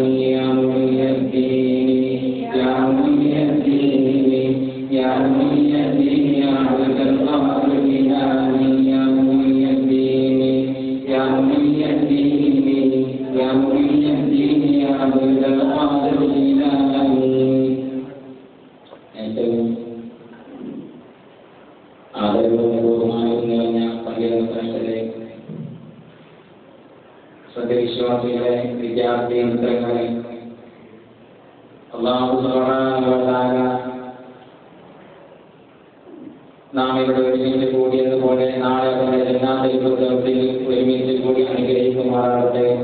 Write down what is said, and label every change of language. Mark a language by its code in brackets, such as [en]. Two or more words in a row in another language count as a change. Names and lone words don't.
[ar] يا مولي الدين يا مولي الدين يا مولي الدين عبد القادر الجيلاني. يا مولي الدين يا مولي الدين يا مولي الدين يا عبد القادر الجيلاني. [ml] ഏറ്റവും ആദരവും ബഹുമാനവും നിറഞ്ഞ പണ്ഡിതശ്രേഷ്ഠരെ, സത്യവിശ്വാസികളെ, വിദ്യാർത്ഥി മിത്രങ്ങളെ, അല്ലാഹു [ar] سبحانه وتعالى [ml] നാം ഇവിടെ ഒരുമിച്ച് കൂടിയതുപോലെ നാളെ അവരുടെ ജന്നാത്തുൽ ഫിർദൗസിൽ ഒരുമിച്ച് കൂടി അനുഗ്രഹിക്കുമാറാകട്ടെ.